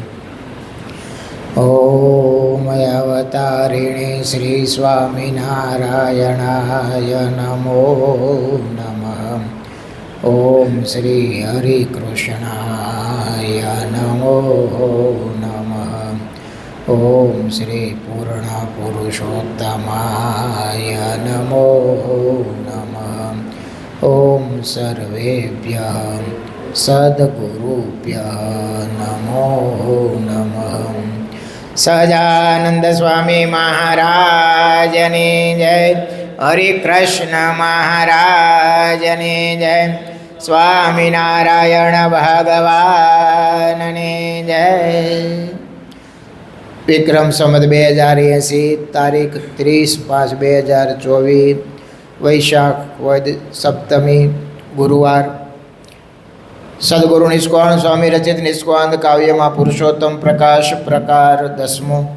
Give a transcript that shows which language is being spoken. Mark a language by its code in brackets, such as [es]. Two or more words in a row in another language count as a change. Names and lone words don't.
[sa] ॐ अवतारिणे श्रीस्वामिनारायणाय नमो नमः ॐ श्रीहरिकृष्णाय नमो नमः ॐ श्रीपूर्णपुरुषोत्तमाय नमो नमः ॐ सर्वेभ्यः सद्गुरुभ्यः नमो नमः [gu] સહજાનંદ સ્વામી મહારાજની જય હરિકૃષ્ણ મહારાજની જય સ્વામિનારાયણ ભગવાનની જય વિક્રમ સંવત 2080 તારીખ 30/5/2024 વૈશાખ વદ સપ્તમી ગુરુવાર સદગુરુ નિષ્કાળ સ્વામી રચિત નિષ્કાંત કાવ્યમાં પુરુષોત્તમ પ્રકાશ પ્રકાર 10મો